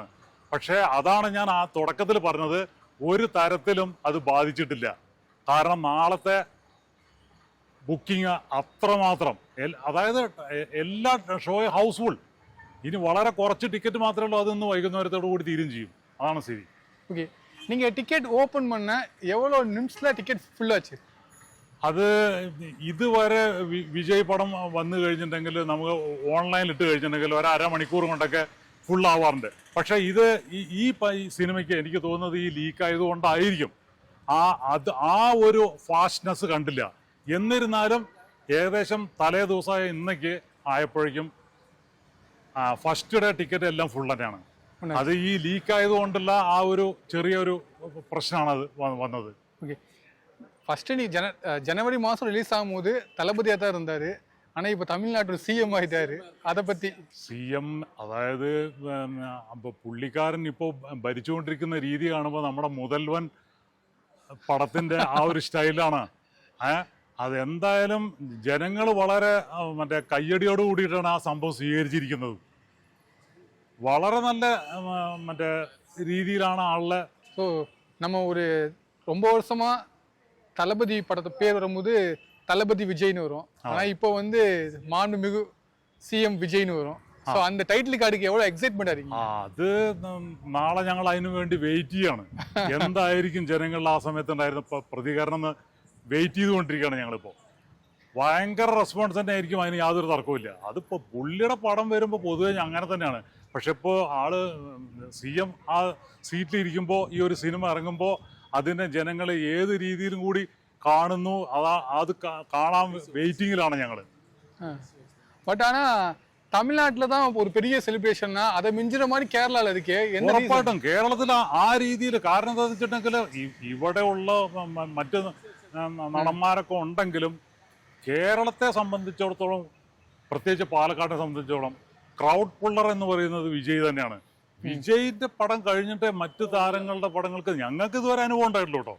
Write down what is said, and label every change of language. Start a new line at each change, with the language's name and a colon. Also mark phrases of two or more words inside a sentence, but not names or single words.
Malayalam: പക്ഷേ അതാണ് ഞാൻ ആ തുടക്കത്തിൽ പറഞ്ഞത്, ഒരു തരത്തിലും അത് ബാധിച്ചിട്ടില്ല. കാരണം നാളത്തെ ബുക്കിംഗ് അത്രമാത്രം, അതായത് എല്ലാ ഷോയും ഹൗസ്ഫുൾ. ഇനി വളരെ കുറച്ച് ടിക്കറ്റ് മാത്രമേ ഉള്ളൂ, അതൊന്ന് വൈകുന്നേരത്തോടു കൂടി തീരും ചെയ്യും. അതാണ് സ്ഥിതി. ഓക്കെ,
Tamil: நீங்கள் டிக்கெட் ஓப்பன் பண்ண எவ்வளோ நிமிஷத்தில் டிக்கெட் ஃபுல்லாச்சு?
Malayalam: അത് ഇതുവരെ വിജയ് പടം വന്നു കഴിഞ്ഞിട്ടുണ്ടെങ്കിൽ നമുക്ക് ഓൺലൈനിൽ ഇട്ട് കഴിഞ്ഞിട്ടുണ്ടെങ്കിൽ ഒരു അരമണിക്കൂർ കൊണ്ടൊക്കെ ഫുൾ ആവാറുണ്ട്. പക്ഷേ ഇത് ഈ സിനിമയ്ക്ക് എനിക്ക് തോന്നുന്നത് ഈ ലീക്ക് ആയതുകൊണ്ടായിരിക്കും ആ ഒരു ഫാസ്റ്റ്നെസ് കണ്ടില്ല. എന്നിരുന്നാലും ഏകദേശം തലേ ദിവസമായ ഇന്നേക്ക് ആയപ്പോഴേക്കും ഫസ്റ്റ് ഡേ ടിക്കറ്റ് എല്ലാം ഫുൾ തന്നെയാണ്. അത് ഈ ലീക്ക് ആയതുകൊണ്ടുള്ള ആ ഒരു ചെറിയൊരു പ്രശ്നമാണ് അത് വന്നത്. ഓക്കെ,
Tamil: ஃபஸ்ட்டு நீ ஜனவரி மாதம் ரிலீஸ் ஆகும்போது தளபதியாக தான் இருந்தார். ஆனால் இப்போ தமிழ்நாட்டில் சிஎம் ஆகிட்டாரு. அதை பற்றி
Malayalam: സിഎം, അതായത് പുള്ളിക്കാരൻ ഇപ്പോൾ ഭരിച്ചുകൊണ്ടിരിക്കുന്ന രീതി കാണുമ്പോൾ നമ്മുടെ മുതൽവൻ പടത്തിൻ്റെ ആ ഒരു സ്റ്റൈലാണ്. അതെന്തായാലും ജനങ്ങൾ വളരെ മറ്റേ കയ്യടിയോട് കൂടിയിട്ടാണ് ആ സംഭവം സ്വീകരിച്ചിരിക്കുന്നത്. വളരെ നല്ല മറ്റേ രീതിയിലാണ് ആളുടെ.
Tamil: ஸோ நம்ம ஒரு ரொம்ப வருஷமாக தளபதி படத்தை பேர் வரும்போது தளபதி விஜய்னு வரும். ஆனால் இப்போ வந்து மாண்புமிகு சிஎம் விஜய்னு വരും.
Malayalam: സോ அந்த ടൈറ്റിൽ കാർഡിക്ക് എவ்வளോ എക്സൈറ്റ്മെന്റ് ആയിരിക്കും? അത് നാളെ ഞങ്ങൾ അതിനു വേണ്ടി വെയിറ്റ് ചെയ്യാണ്. എന്തായിരിക്കും ജനങ്ങളുടെ ആ സമയത്ത് ഉണ്ടായിരുന്ന പ്രതികരണം എന്ന് വെയിറ്റ് ചെയ്തുകൊണ്ടിരിക്കുകയാണ് ഞങ്ങളിപ്പോൾ. ഭയങ്കര റെസ്പോൺസ് തന്നെ ആയിരിക്കും, അതിന് യാതൊരു തർക്കവുമില്ല. അതിപ്പോൾ പുള്ളിയുടെ പടം വരുമ്പോൾ പൊതുവെ അങ്ങനെ തന്നെയാണ്. പക്ഷെ ഇപ്പോൾ ആള് സിഎം ആ സീറ്റിലിരിക്കുമ്പോൾ ഈ ഒരു സിനിമ ഇറങ്ങുമ്പോൾ അതിനെ ജനങ്ങൾ ഏത് രീതിയിലും കൂടി കാണുന്നു. അത് കാണാൻ വെയിറ്റിങ്ങിലാണ് ഞങ്ങൾ.
Tamil: பட் ஆனா தமிழ்நாட்டுல தான் ஒரு பெரிய செலிப்ரேஷன்னா அதை மிஞ்சுற மாதிரி கேரளால இருக்கு.
Malayalam: ഉറപ്പായിട്ടും കേരളത്തിൽ ആ രീതിയിൽ. കാരണം എന്താ വെച്ചിട്ടുണ്ടെങ്കിൽ ഇവിടെയുള്ള മറ്റ് നടന്മാരൊക്കെ ഉണ്ടെങ്കിലും കേരളത്തെ സംബന്ധിച്ചിടത്തോളം, പ്രത്യേകിച്ച് പാലക്കാടിനെ സംബന്ധിച്ചിടത്തോളം ക്രൗഡ് പുള്ളർ എന്ന് പറയുന്നത് വിജയ് തന്നെയാണ്. വിജയിന്റെ പടം കഴിഞ്ഞിട്ട് മറ്റു താരങ്ങളുടെ പടങ്ങൾക്ക് ഞങ്ങൾക്ക് ഇതുവരെ അനുഭവം ഉണ്ടായിട്ടുള്ളൂ കേട്ടോ.